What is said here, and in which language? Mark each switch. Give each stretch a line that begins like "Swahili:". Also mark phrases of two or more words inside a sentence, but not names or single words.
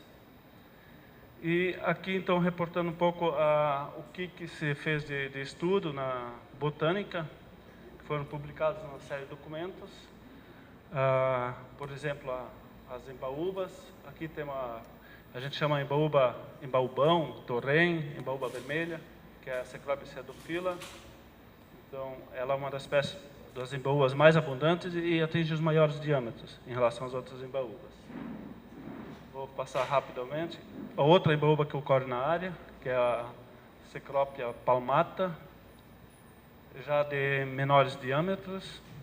Portuguese: E aqui, então, reportando um pouco o que se fez de estudo na botânica, que foram publicados numa série de documentos. Por exemplo, as embaúbas. Aqui tem a gente chama embaúbão, torrém, embaúba vermelha, que é a Cecropia cedophila. Então, ela é uma das espécies das embaúbas mais abundantes e atinge os maiores diâmetros em relação às outras embaúbas. Vou passar rapidamente. A outra embaúba que ocorre na área, que é a Cecropia palmata, já de menores diâmetros.